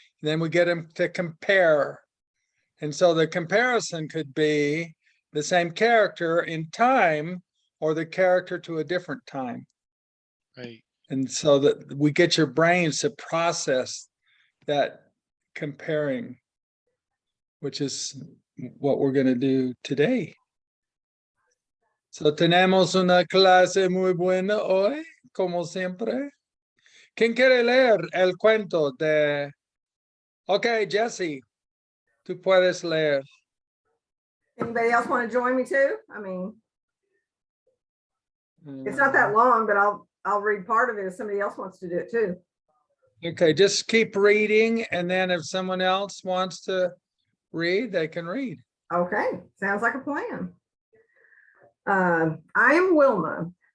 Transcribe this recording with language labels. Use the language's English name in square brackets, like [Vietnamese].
[English] And then we get them to compare. And so the comparison could be the same character in time or the character to a different time. Right. And so that we get your brains to process that comparing, which is what we're going to do today. [Spanish] So tenemos una clase muy buena hoy, como siempre. ¿Quién quiere leer el cuento de... Okay, Jesse, tú puedes leer. [English] Anybody else want to join me too? I mean, it's not that long, but I'll read part of it if somebody else wants to do it too. Okay, just keep reading, and then if someone else wants to read, they can read. Okay, sounds like a plan. I am Wilma.